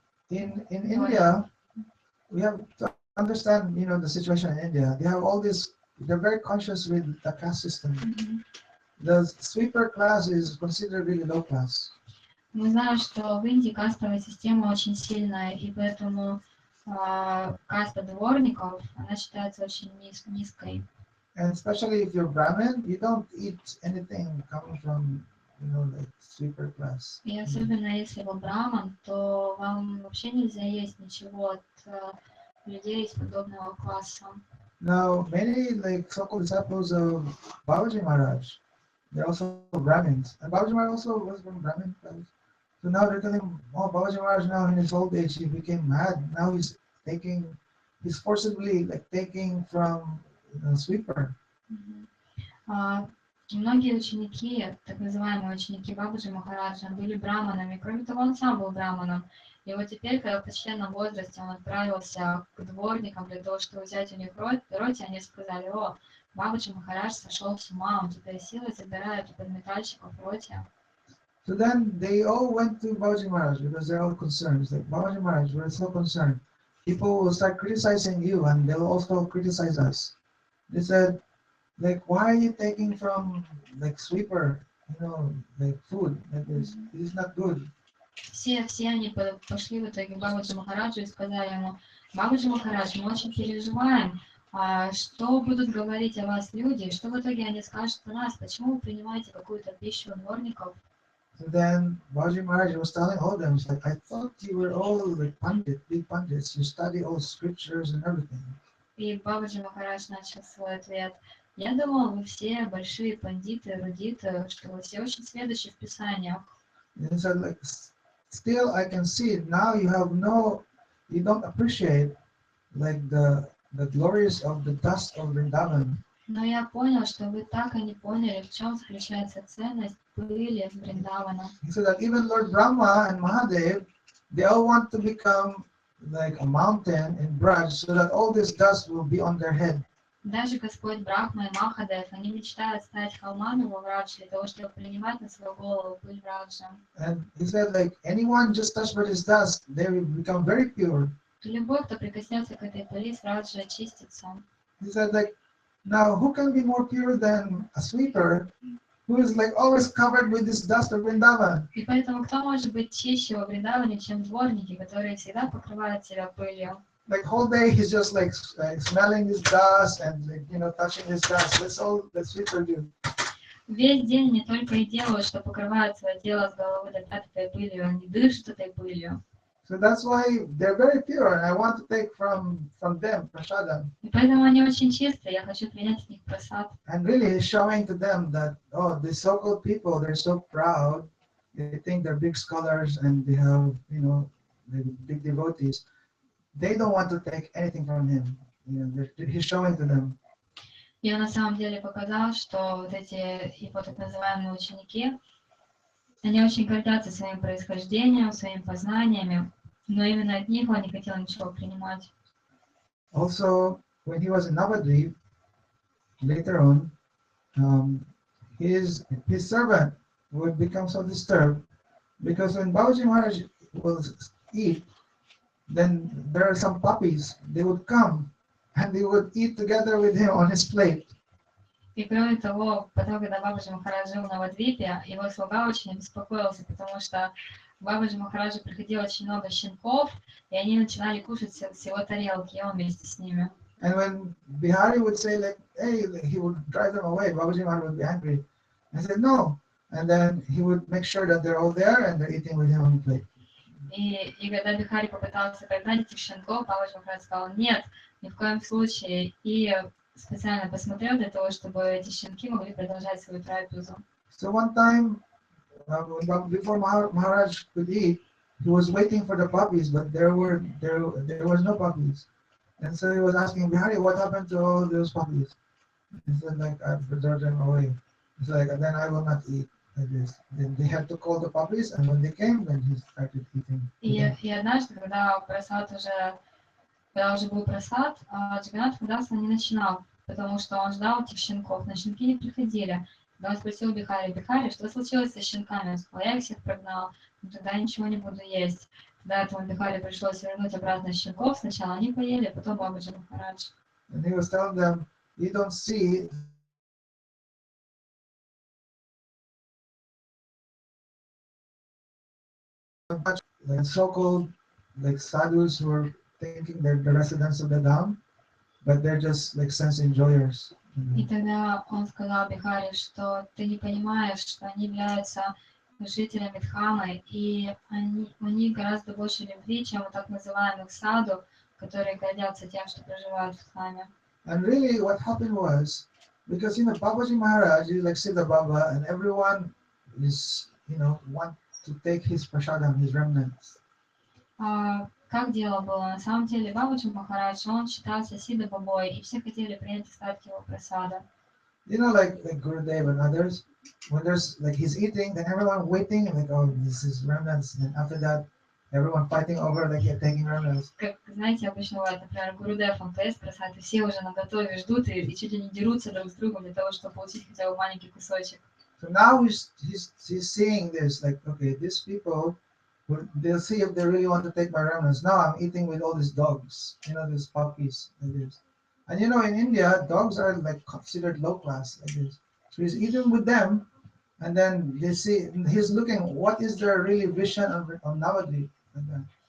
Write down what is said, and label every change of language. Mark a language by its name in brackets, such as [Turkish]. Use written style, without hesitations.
[English] In India, we have to understand, the situation in India. They have all this. They're very conscious with the caste system. The sweeper class is considered really low class. [Russian] Мы знаем, что в Индии кастовая система очень сильная, и поэтому каста дворников, она считается очень низкой. [English] And especially if you're Brahmin, you don't eat anything coming from, like sweeper class. [Russian] И особенно если вы браман, то вам вообще нельзя есть ничего от людей из подобного класса. [English] Now, many like so-called disciples of Babaji Maharaj, they're also Brahmins. And Babaji Maharaj also was from Brahmin. So now they're telling, oh, Babaji Maharaj now in his old age, he became mad. Now he's forcibly taking from sweeper. [Russian] Многие ученики, так называемые ученики Бабаджи Махараджа, были браманами. Кроме того, он сам был браманом. И вот теперь, когда в почтенном возрасте он отправился к дворникам для того, чтобы взять у них роти, они сказали, о, Бабаджи Махарадж сошел с ума, он теперь силой забирает у подметальщиков роти. [English] So then they all went to Babaji Maharaj because they're all concerned. It's like, Babaji Maharaj, we're so concerned. People will start criticizing you and they'll also criticize us. They said, why are you taking from sweeper, food? This is not good. [Russian] Все они пошли в итоге к Бабаджи Махараджу и сказали ему, Бабаджи Махарадж, мы очень переживаем, что будут говорить о вас люди, что в итоге они скажут о нас, почему вы принимаете какую-то пищу у дворников. [English] So then Babaji Maharaj was telling all of them, he's like, I thought you were all big pandits, you study all scriptures and everything. [Russian] И Бабаджи Махарадж начал свой ответ. Я думал, вы все большие пандиты, эрудиты, что вы все очень сведущи в Писаниях. [English] And he said, still I can see it. Now you don't appreciate the glories of the dust of Vrindavan. [Russian] Но я понял, что вы так и не поняли, в чем заключается ценность пыли Вриндавана. [English] He said that even Lord Brahma and Mahadev, they all want to become like a mountain in Braj so that all this dust will be on their head. [Russian] Даже Господь Брахма и Махадев, они мечтают стать холмами во Врадж для того, чтобы принимать на свою голову пыль Враджа. [English] And he said anyone just touched by this dust, they will become very pure. [Russian] Любой, кто прикоснется к этой пыли, сразу же очистится. [English] He said now who can be more pure than a sweeper who is always covered with this dust of Vrindavan? [Russian] И поэтому кто может быть чище во Вриндаване, чем дворники, которые всегда покрывают себя пылью? [English] Whole day he's just smelling this dust and touching this dust. That's all the sweeper do. [Russian] Весь день не только и делают, что покрывают свое тело с головы до пят этой пылью, они дышат этой пылью. [English] So that's why they're very pure, and I want to take from them prasadam. [Russian] И поэтому они очень чистые, я хочу принять от них прасад. [English] And really, he's showing to them that the so-called people, they're so proud. They think they're big scholars and they have, the big devotees. They don't want to take anything from him. He's showing to them. [Russian] И он на самом деле показал, что вот эти его так называемые ученики, они очень гордятся своим происхождением, своими познаниями, но именно от них он не хотел ничего принимать. [English] Also, when he was in Navadvip, later on, his servant would become so disturbed because when Babaji Maharaj will eat, then there are some puppies. They would come and they would eat together with him on his plate. [Russian] И кроме того, потом, когда Бабаджи Махарадж жил на Вадвипе, его слуга очень беспокоился, потому что к Бабаджи Махараджу приходило очень много щенков, и они начинали кушать с его тарелки, и он вместе с ними. [English] And when Bihari would say like, hey, he would drive them away, Babaji Maharaj would be angry. I said, no. And then he would make sure that they're all there and they're eating with him on the plate. [Russian] И когда Бихари попытался прогнать этих щенков, Бабаджи Махарадж сказал, нет, ни в коем случае, и специально посмотрел для того, чтобы эти щенки могли продолжать свою трапезу. [English] So one time, before Maharaj could eat, he was waiting for the puppies, but there was no puppies. And so he was asking Bihari, what happened to all those puppies? He said, like, I preserved them away. He's like, and then I will not eat like this. Then they had to call the puppies, and when they came, then he started eating. [Russian] И однажды, когда уже был просад, Джаганнат Даса не начинал, потому что он ждал этих щенков, но щенки не приходили. Когда он спросил Бихари, что случилось со щенками? Он сказал, я их всех прогнал, тогда я ничего не буду есть. Тогда этому Бихари пришлось вернуть обратно щенков, сначала они поели, потом Бабаджи Махарадж. [English] And he was telling them, you don't see much like so-called like sadhus who are thinking they're the residents of the Dham, but they're just like sense enjoyers. [Russian] И тогда он сказал Бихари, что ты не понимаешь, что они являются жителями Дхамы, и у них гораздо больше любви, чем у так называемых саду, которые гордятся тем, что проживают в Дхаме. [English] And really what happened was, because Babaji Maharaj is like Siddha Baba, and everyone is, want to take his prasadam, his remnants. [Russian] Как дело было? На самом деле Бабаджи Махарадж, он считался Сидха Бабой, и все хотели принять остатки его прасада. [English] Like Gurudev and others, when there's like he's eating, then everyone waiting, like, oh, this is remnants, and after that, everyone fighting over like you're taking remnants. [Russian] Как знаете, обычно бывает, например, Гурудев, он поест прасад, и все уже наготове ждут и чуть ли не дерутся друг с другом для того, чтобы получить хотя бы маленький кусочек. [English] So now he's seeing this, like, okay, these people, they'll see if they really want to take my remnants. Now I'm eating with all these dogs, these puppies, like this. And in India, dogs are like considered low class, like this. So he's eating with them, and then they see, he's looking, what is their really vision on Navadvip, like that.